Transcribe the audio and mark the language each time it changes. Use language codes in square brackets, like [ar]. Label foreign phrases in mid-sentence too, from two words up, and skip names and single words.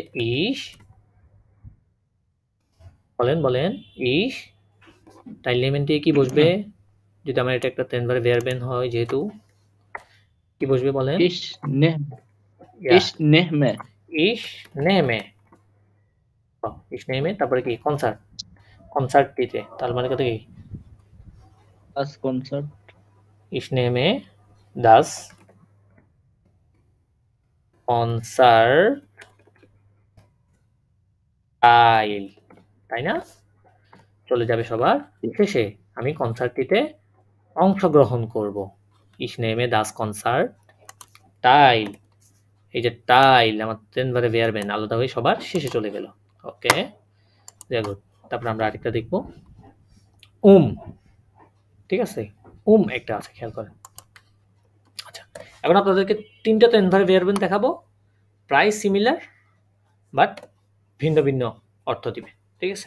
[bn] ইশ, বলেন বলেন, [de] ich teil nehmen [bn] দিয়ে কি বসবে? যদি আমার এটা একটা [de] trennbaren Verben [bn] হয়, যেহেতু কি বসবে বলেন? [de] Ich nehme. ich nehme, ich nehme, [bn] তারপরে কি কনসার্ট, কনসার্টটিতে, তার মানে কত কি? [de] Das Konzert. Ich nehme das Konzert teil, [bn] তাই না? চলে যাবে সবার শেষে, আমি কনসার্টটিতে অংশগ্রহণ করব। [de] Ich nehme das Konzert teil, [bn] এই যে টাইল আমার [de] trennbaren Verben [bn] আলাদা হয়ে সবার শেষে চলে গেল। ওকে, দেখো তারপর আমরা আরেকটা দেখব, ঠিক আছে। একটা আছে, খেয়াল করেন। আচ্ছা, এখন আপনাদেরকে তিনটা [de] trennbaren Verben [bn] দেখাবো, প্রায় সিমিলার বাট ভিন্ন ভিন্ন অর্থ দিবে, ঠিক আছে।